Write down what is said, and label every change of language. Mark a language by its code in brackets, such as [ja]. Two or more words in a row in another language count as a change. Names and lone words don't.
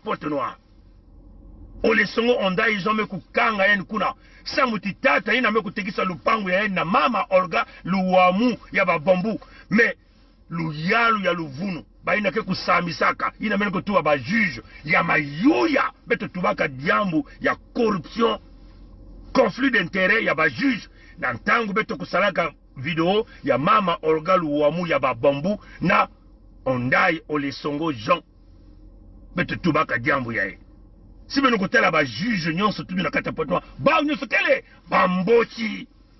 [ktu] Pointe Noire ole songo onda izome kukanga yeni kuna samuti tata ina me kutekisa lupangu ya yeni na mama Olga luwamu ya babombu me luyalu ya luvunu baina ke kusamisaka ina mene kutuwa ba juge ya mayuya beto tubaka diambu ya [fr] corruption conflit d'intérêt [ktu] ya ba juge na ntangu beto kusalaka video ya mama Olga luwamu ya babombu na ondai ole songo Jean beto tubaka diambu ya ye si beno kotela ba juge nyonso tubi na kati ya Pointe Noire ba nyonso kele bambochi